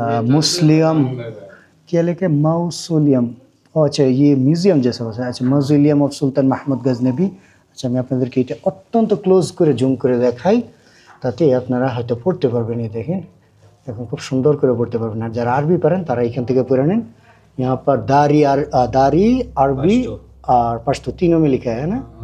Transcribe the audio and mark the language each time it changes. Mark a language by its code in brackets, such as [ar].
[hi] मुस्लिम क्या लिखे मौसोलियम, अच्छा ये म्यूज़ियम जैसा होता है। अच्छा mausoleum of sultan Mahmood Ghaznavi [bn] আচ্ছা আমি আপনাদেরকে এটা অত্যন্ত ক্লোজ করে জুম করে দেখাই, তাতে আপনারা হয়তো পড়তে পারবেন। এই দেখেন এখন খুব সুন্দর করে পড়তে পারবেন। আর যারা আরবি পারেন তারা এখান থেকে পড়ে নেন। [hi] यहाँ पर दारी अरबी और पश्तो तीनों में लिखा है ना।